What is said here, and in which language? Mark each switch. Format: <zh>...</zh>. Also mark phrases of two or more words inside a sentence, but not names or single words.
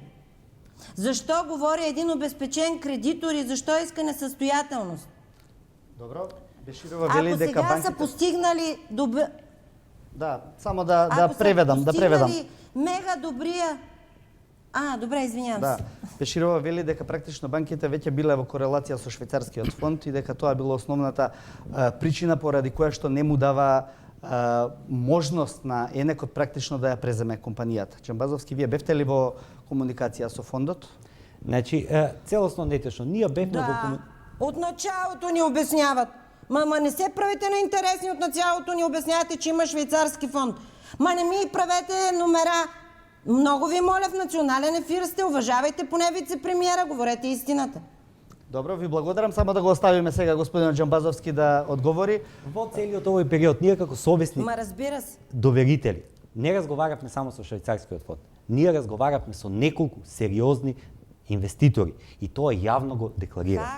<bg>Защо говори един обезпечен кредитор и защо иска несъстоятелност?</bg> <mk>Добро. Беширова вели дека сега банките</mk> <bg>са постигнали</bg> <mk>Да, само да преведам.</mk> <bg>Мега добрия. Добре, извинявам Да. се.</bg> <mk>Беширова вели дека практично банките веќе биле во корелација со швајцарскиот фонд и дека тоа било основната причина поради која што не му дава можност на Енекот практично да ја преземе компанијата. Джамбазовски, вие бевте ли во комуникација со фондот? Значи, целосно нетешно. Ние бевме во</mk> <bg>От началото ни обясняват. Ма не се правите на интересни, от началото ни обяснявате, че има швейцарски фонд. Ма не ми правете номера. Много ви моля, в национален ефир сте, уважавайте поне вице-премиера, говорете истината.</bg> <mk>Добро, ви благодарам. Само да го оставиме сега господин Джамбазовски да одговори. Во целиот овој период, ние како совесни</mk> <bg>Разбира се.</bg> <mk>доверители, не разговаравме само со швајцарскиот фонд. Ние разговаравме со неколку сериозни инвеститори и тоа јавно го декларира.</mk>